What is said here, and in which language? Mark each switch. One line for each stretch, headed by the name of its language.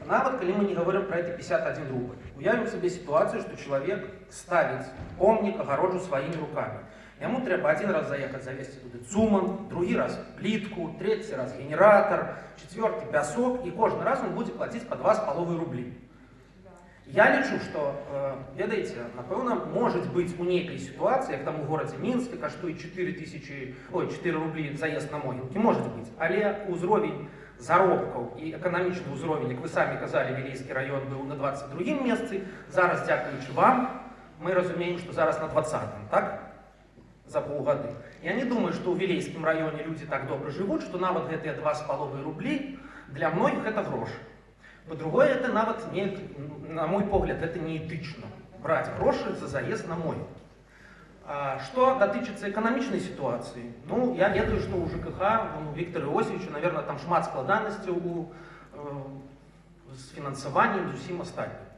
Russian: Навод, коли мы не говорим про эти 51 рубль. Уявим себе ситуацию, что человек ставит помник, огорожу своими руками. Ему треба один раз заехать, завести туда цуман, другий раз плитку, третий раз генератор, четвертый песок, и каждый раз он будет платить по 2,5 рубли.
Belarusian: Я лічу, што, ведаеце, напэўна,
Russian: может быть
Belarusian: у нейкай сітуацыі, як там у горадзе Мінске каштуе 4 рублі заезд на могілкі, может быть, але ўзровень заробкаў і эканамічны ўзровень, як вы самі казалі, Вілейскі раён быў на 22-м месцы, зараз, дзякуючы вам, мы разумеем, што зараз на 20-м, так?
Russian: За полгода. Я не думаю, что в Вилейском районе люди так добро живут, что
Belarusian: навод гэтые
Russian: 2,5 рублей для многих это грош. По-другое, это навод, не,
Belarusian: на мой погляд,
Russian: это неэтично. Брать гроши за заезд на мой. Что датычыцца экономичной ситуации, ну,
Belarusian: я ведаю,
Russian: что у ЖКХ, у Виктора Иосифовича, наверное, там
Belarusian: шмат складанасцяў
Russian: с финансованием и всем остальным.